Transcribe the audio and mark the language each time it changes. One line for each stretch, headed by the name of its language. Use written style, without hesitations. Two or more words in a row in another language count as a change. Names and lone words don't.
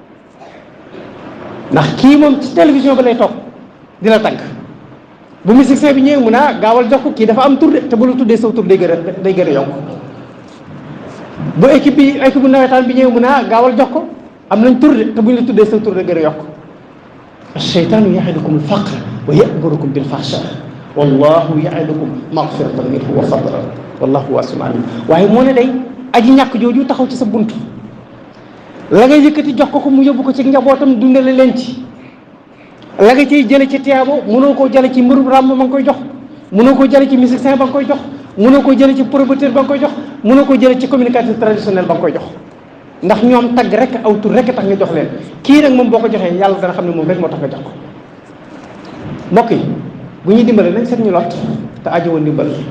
Wolof: ndax kii moom ci télévision ba lay toog di la tagg bu musicien bi ñëwee mu ne gaawal jox ko kii dafa am tur de te bu la tuddee saw tur day gën a yokk bu équipe bu nawetaan bi ñëwee mu ne gaawal jox ko am nañ tur de te buñ la tuddee saw tur day gën a yokk
Arabic: الشيطان يعدكم الفقر ويأمركم بالفحشاء والله يعدكم مغفرة منه و فضلا والله واسع عليم
Wolof: waaye moo ne day aji ñàkk jooju taxaw ci sa bunt la nga yëkkati jox ko mu yóbbu ko ci njabootam dundale leen ci la nga ciy jële ci tiyaabo mënoo koo jële ci mbërum ràmm ba nga koy jox mënoo koo jële ci musicien ba nga koy jox mënoo koo jële ci promoteur ba nga koy jox mënoo koo jële ci
French: communicateur traditionnel
Wolof: ba nga koy jox ndax ñoom tagg rek aw tur rek tax nga jox leen kii nag moom boo ko joxee yàlla dana xam ne moom rek moo tax nga jox ko mbokk yi bu ñuy dimbale nañ seet ñu lot te ajowoo ndimbal